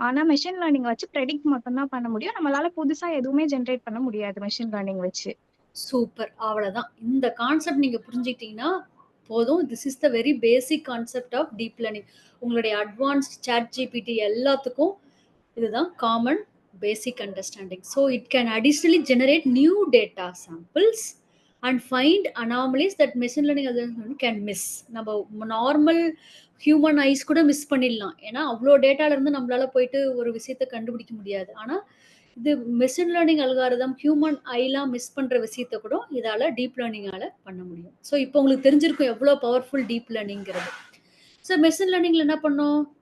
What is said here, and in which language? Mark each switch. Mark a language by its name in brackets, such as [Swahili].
[Tamil] ஆனா machine learning வச்சு predict மட்டும் தான் பண்ண முடியும். நம்மளால புதுசா எதுவுமே ஜெனரேட் பண்ண முடியாது மெஷின் லேர்னிங் வச்சு. சூப்பர். அவ்வளவுதான். இந்த கான்செப்ட் நீங்க புரிஞ்சுக்கிட்டீங்கன்னா போதும். [English] This is the very basic concept of deep learning. [Tamil] உங்களுடைய அட்வான்ஸ்ட் சாட் ஜிபிடி எல்லாத்துக்கும் இதுதான் common basic understanding. [English] So it can additionally generate new data samples and find anomalies that machine learning algorithm can miss. [Tamil] நம்ம normal human ice கூட miss பண்ணிடலாம். ஏன்னா அவ்வளோ டேட்டால இருந்து நம்மளால போயிட்டு ஒரு விஷயத்தை கண்டுபிடிக்க முடியாது. ஆனா இது machine learning algorithm human ஐலாம் miss பண்ற விஷயத்தை கூட இதால டீப் லேர்னிங்கால பண்ண முடியும். ஸோ இப்போ உங்களுக்கு தெரிஞ்சிருக்கும் எவ்வளோ பவர்ஃபுல் டீப் லேர்னிங்கிறது. ஸோ மெஷின் லேர்னிங்ல என்ன பண்ணோம்?